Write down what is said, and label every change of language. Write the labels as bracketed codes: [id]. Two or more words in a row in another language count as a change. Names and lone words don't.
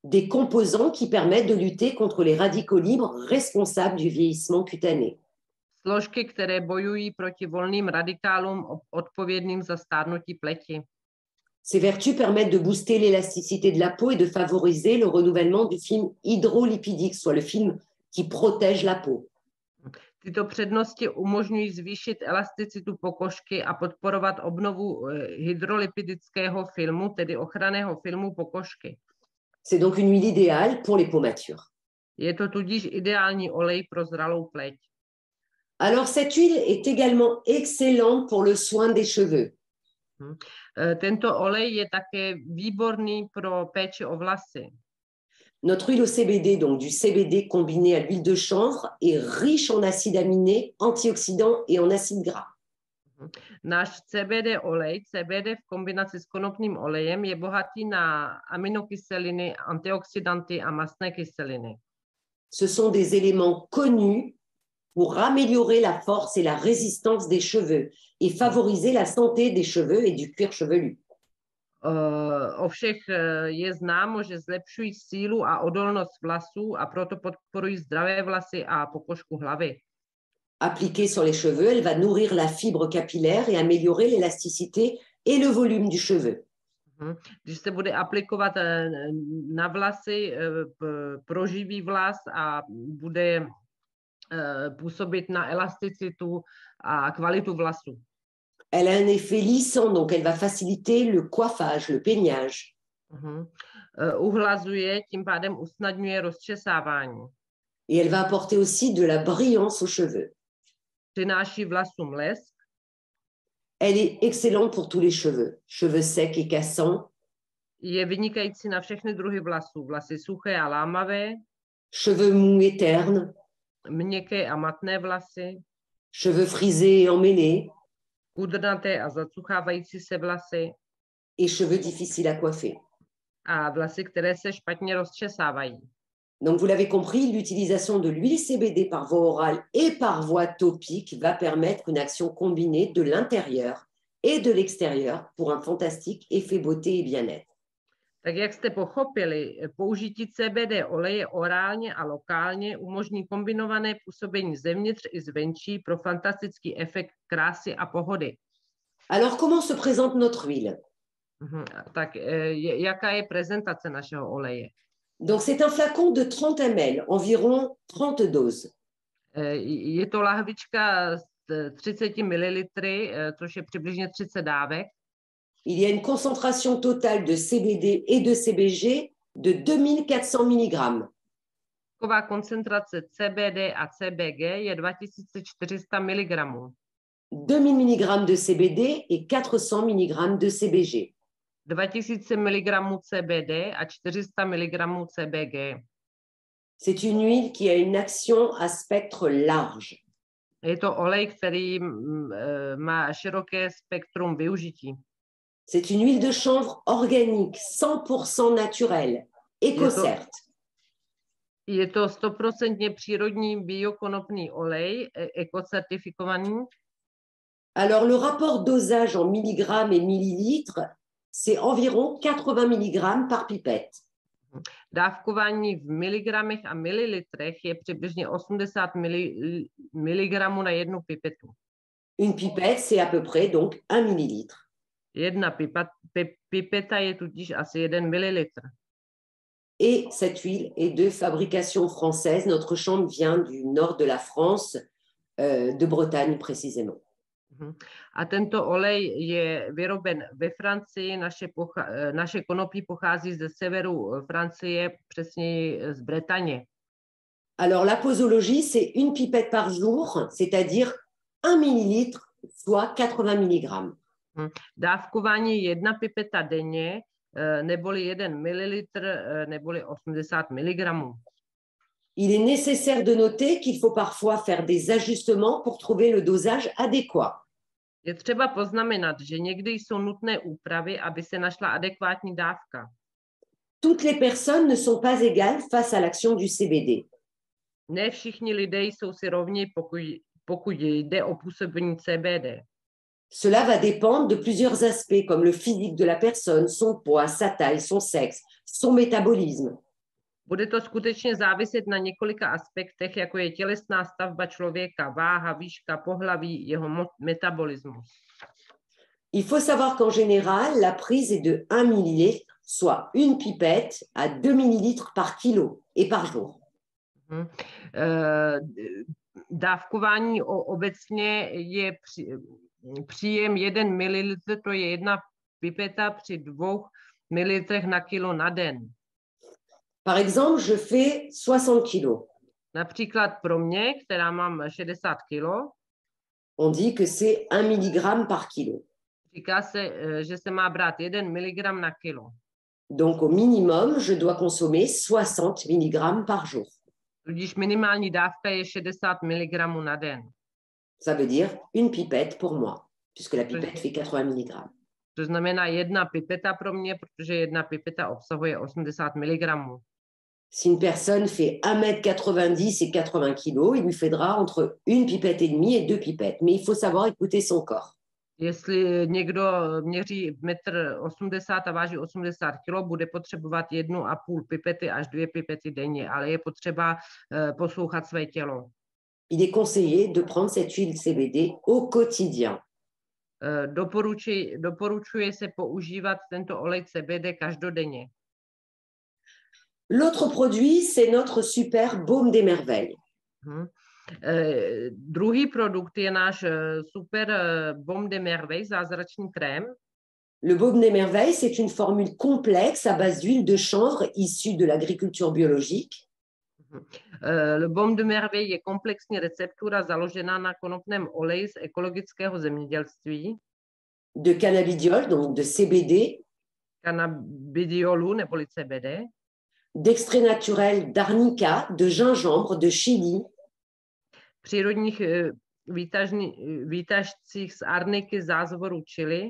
[fr] des composants qui permettent de lutter contre les radicaux libres responsables du vieillissement cutané. [cs] Složky, které bojují proti volným radikálům odpovědným za stárnutí pleti. [fr] Ces vertus permettent de booster l'élasticité de la peau et de favoriser le renouvellement du film hydrolipidique, soit le film qui protège la peau. [cs] Tyto přednosti umožňují zvýšit elasticitu pokožky a podporovat obnovu hydrolipidického filmu, tedy ochranného filmu pokožky. [fr] C'est donc une huile idéale pour les peaux matures. [cs] Je to tudíž ideální olej pro zralou pleť. [fr] Alors, cette huile est également excellente pour le soin des cheveux. [cs] Tento olej je také výborný pro péči o vlasy. [fr] Notre huile au CBD, donc du CBD combiné à l'huile de chanvre, est riche en acides aminés, antioxydants et en acides gras. [cs] Náš CBD olej, CBD v kombinaci s konopným olejem, je bohatý na aminokyseliny, antioxidanty a mastné kyseliny. [fr] Ce sont des éléments connus pour améliorer la force et la résistance des cheveux et favoriser la santé des cheveux et du cuir chevelu. [cs] O všech je známo, že zlepšují sílu a odolnost vlasů a proto podporují zdravé vlasy a pokožku hlavy. [fr] Appliquée sur les cheveux, elle va nourrir la fibre capillaire et améliorer l'élasticité et le volume du cheveu. [cs] Když se bude aplikovat na vlasy, proživí vlas a bude působit na elasticitu a kvalitu vlasu. [fr] Elle a un effet lissant, donc elle va faciliter le coiffage, le peignage. [cs] Uhlazuje, tím pádem usnadňuje rozčesávání. [fr] Et elle va apporter aussi de la brillance aux cheveux. [cs] Přináší vlasům lesk. [fr] Elle est excellente pour tous les cheveux, cheveux secs et cassants. [cs] Je vynikající na všechny druhy vlasů, vlasy suché a lámavé. [fr] Cheveux mous et ternes. [cs] Měkké a matné vlasy. [fr] Cheveux frisés et emmêlés. [cs] Kudrnaté a zacuchávající se vlasy. [fr] Et cheveux difficiles à coiffer. [cs] A vlasy, které se špatně rozčesávají. [fr] Donc, vous l'avez compris, l'utilisation de l'huile CBD par voie orale et par voie topique va permettre une action combinée de l'intérieur et de l'extérieur pour un fantastique effet beauté et bien-être. [cs] Tak jak jste pochopili, použití CBD oleje orálně a lokálně umožní kombinované působení zevnitř i zvenčí pro fantastický efekt krásy a pohody. [fr] Alors, comment se présente notre huile? [cs] Tak jaká je prezentace našeho oleje? [fr] Donc, c'est un flacon de 30 ml, environ 30 doses. [cs] Je to lahvička z 30 ml, což je přibližně 30 dávek. [fr] Il y a une concentration totale de CBD et de CBG de 2400 mg. [cs] Taková koncentrace CBD a CBG je 2400 mg. [fr] 2000 mg de CBD et 400 mg de CBG. [cs] 2000 mg CBD a 400 mg CBG. [fr] C'est une huile qui a une action à spectre large. [cs] Je to olej, který má široké spektrum využití. [fr] C'est une huile de chanvre organique, 100% naturelle, éco-cert. [cs] Je to 100% přírodní biokonopný olej, ekocertifikovaný. [fr] Alors, le rapport dosage en milligrammes et millilitres, c'est environ 80 mg par pipette. [cs] Dávkování v miligramech a mililitrech je přibližně 80 mg na jednu pipetu. [fr] Une pipette, c'est à peu près donc 1 millilitre. [cs] Jedna pipeta je tudíž asi 1 mililitr. [fr] Et cette huile est de fabrication française. Notre chambre vient du nord de la France, de Bretagne précisément. [cs] A tento olej je vyroben ve Francii, naše konopí pochází ze severu Francie, přesněji z Bretaně. [fr] Alors la posologie, c'est une pipette par jour, c'est-à-dire 1 millilitre, soit 80 mg. [cs] Dávkování 1 pipeta denně, neboli 1 mililitr, neboli 80 mg. [fr] Il est nécessaire de noter qu'il faut parfois faire des ajustements pour trouver le dosage adéquat. [cs] Je třeba poznamenat, že někdy jsou nutné úpravy, aby se našla adekvátní dávka. [fr] Toutes les personnes ne sont pas égales face à l'action du CBD. [cs] Ne všichni lidé jsou si rovni, pokud jde o působení CBD. [fr] Cela va dépendre de plusieurs aspects, comme le physique de la personne, son poids, sa taille, son sexe, son métabolisme. [cs] Bude to skutečně záviset na několika aspektech, jako je tělesná stavba člověka, váha, výška, pohlaví, jeho metabolismus. [fr] Il faut savoir qu'en général, la prise est de 1 millilitre, soit une pipette à 2 millilitres par kilo et par jour. [cs] Dávkování obecně je příjem 1 ml, to je 1 pipeta při 2 ml na kilo na den. [fr] Par exemple, je fais 60 kilos. [cs] Například pro mě, která mám 60 kilo, [fr] on dit que c'est 1 mg par kilo. [cs] Říká se, že se má brát 1 mg na kilo. [fr] Donc au minimum, je dois consommer 60 mg par jour. [cs] Tudíž minimální dávka je 60 mg na den. [fr] Ça veut dire une pipette pour moi, puisque la pipette fait 80 mg. [cs] To znamená 1 pipeta pro mě, protože 1 pipeta obsahuje 80 mg. [fr] Si une personne fait 1,90 m et 80 kg, il lui faudra entre une pipette et demie et 2 pipettes. Mais il faut savoir écouter son corps. [cs] Jestli někdo měří 1,80 m a váží 80 kg, bude potřebovat 1,5 pipety až 2 pipety denně, ale je potřeba poslouchat své tělo. [fr] Il est conseillé de prendre cette huile CBD au quotidien. [cs] Doporučuje se používat tento olej CBD každodenně. [fr] L'autre produit, c'est notre super baume des merveilles. [cs] Druhý produkt je náš super baume des merveilles, zázračný krém. [fr] Le baume des merveilles, c'est une formule complexe à base d'huile de chanvre issue de l'agriculture biologique. [cs] Le baume de merveille je komplexní receptura založená na konopném oleji z ekologického zemědělství. [fr] De cannabidiol, donc de CBD. [cs] Cannabidiolu neboli CBD. [fr] D'extrait naturel d'arnica, de gingembre, de chili. [cs] Přírodních výtažcích z arniky, zázvoru chili.